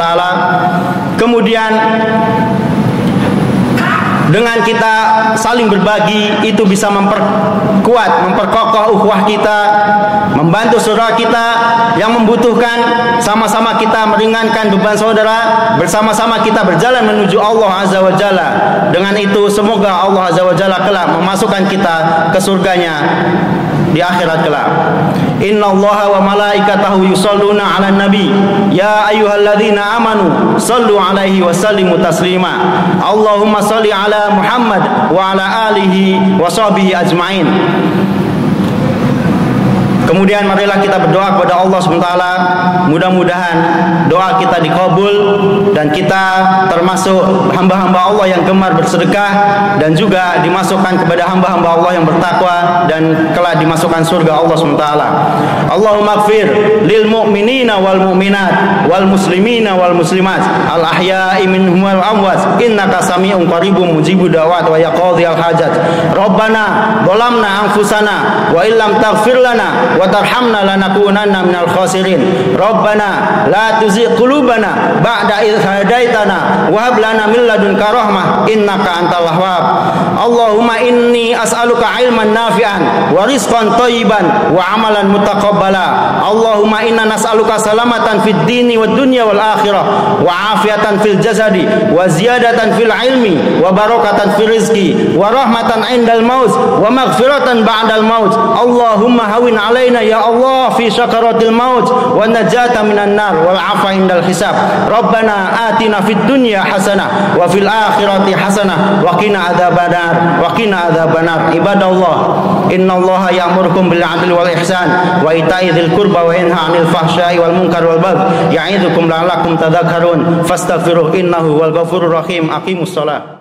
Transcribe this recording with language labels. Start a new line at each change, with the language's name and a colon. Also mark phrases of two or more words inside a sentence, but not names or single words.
Indonesian: Kemudian dengan kita saling berbagi itu bisa memperkuat, memperkokoh ukhuwah kita, membantu saudara kita yang membutuhkan, sama-sama kita meringankan beban saudara, bersama-sama kita berjalan menuju Allah
Arabic: عز وجل.
Indonesian: Dengan itu semoga Allah
Arabic: عز وجل
Indonesian: kelak memasukkan kita ke surganya di akhirat kelak.
Arabic: إن الله وملائكته يصلون على النبي يا أيها الذين آمنوا صلوا عليه وسلموا تسليما. اللهم صل على محمد وعلى آله وصحبه أجمعين.
Indonesian: Kemudian marilah kita berdoa kepada Allah SWT. Mudah-mudahan doa kita dikabul dan kita termasuk hamba-hamba Allah yang gemar bersedekah, dan juga dimasukkan kepada hamba-hamba Allah yang bertakwa dan kelak dimasukkan surga Allah SWT.
Arabic: اللهم اغفر للمؤمنين والمؤمنات والمسلمين والمسلمات الأحياء منهم والأموات إنك سميع قريب مجيب الدعوات ويقضي الحاجات. ربنا ظلمنا أنفسنا وإن لم تغفر لنا وترحمنا لنكونن من الخاسرين. ربنا لا تزغ قلوبنا بعد إذ هديتنا وهب لنا من لدنك رحمة إنك أنت الوهاب. اللهم إني أسألك علما نافعا ورزقا طيبا وعملا متقبلا. اللهم إنا نسألك سلامة في الدين والدنيا والآخرة وعافية في الجسد وزيادة في العلم وبركة في الرزق ورحمة عند الموت ومغفرة بعد الموت. اللهم هون علينا يا الله في سكرات الموت والنجاة من النار والعفو عند الحساب. ربنا آتنا في الدنيا حسنة وفي الآخرة حسنة وقنا عذاب النار وقنا عذاب النار. عباد الله إن الله يأمركم بالعدل والإحسان وإيتاء ذي القربى وينهى عن الفحشاء والمنكر والبغي يعظكم لعلكم تذكرون فاستغفروه إنه هو الغفور الرحيم. أقيموا الصلاة.